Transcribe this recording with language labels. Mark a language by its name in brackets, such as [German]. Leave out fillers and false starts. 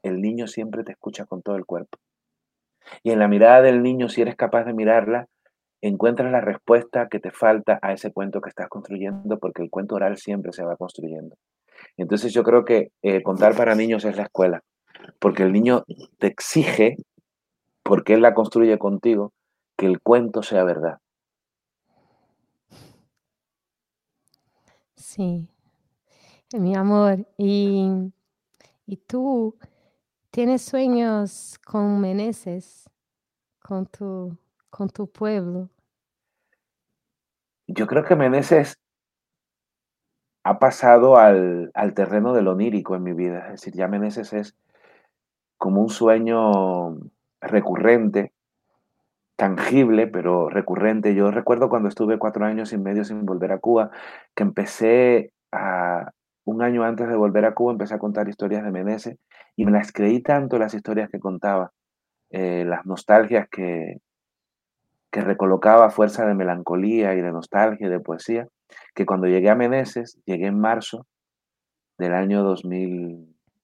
[Spanish] El niño siempre te escucha con todo el cuerpo. Y en la mirada del niño, si eres capaz de mirarla, encuentras la respuesta que te falta a ese cuento que estás construyendo, porque el cuento oral siempre se va construyendo. Entonces yo creo que contar para niños es la escuela, porque el niño te exige, porque él la construye contigo, que el cuento sea verdad. [Portuguese] Sim, meu amor, e tu tens sonhos com Meneses, com tu povo? [Spanish] Yo creo que Meneses ha pasado al terreno del onírico en mi vida. Es decir, ya Meneses es como un sueño recurrente, tangible, pero recurrente. Yo recuerdo cuando estuve 4 años y medio sin volver a Cuba, que empecé a, un año antes de volver a Cuba, empecé a contar historias de Meneses y me las creí tanto las historias que contaba, las nostalgias que recolocaba a fuerza de melancolía y de nostalgia y de poesía, que cuando llegué a Meneses, llegué en marzo del año 2004.